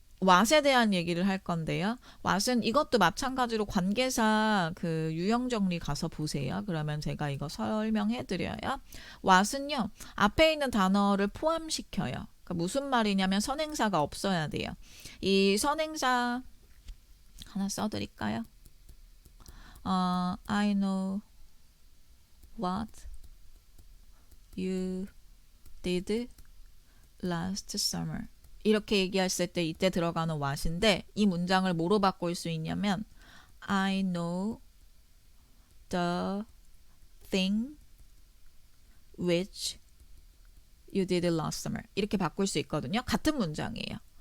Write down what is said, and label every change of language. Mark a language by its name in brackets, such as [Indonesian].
[Korean] what에 대한 얘기를 할 건데요. what은 이것도 마찬가지로 관계사 그 유형 정리 가서 보세요. 그러면 제가 이거 설명해 드려요. what은요. 앞에 있는 단어를 포함시켜요. 그러니까 무슨 말이냐면 선행사가 없어야 돼요. 이 선행사 하나 써드릴까요? [English] I know what you did last summer. [Korean] 이렇게 얘기했을 때 이때 들어가는 what인데 이 문장을 뭐로 바꿀 수 있냐면 [English] I know the thing which you did last summer. [Korean] 이렇게 바꿀 수 있거든요. 같은 문장이에요.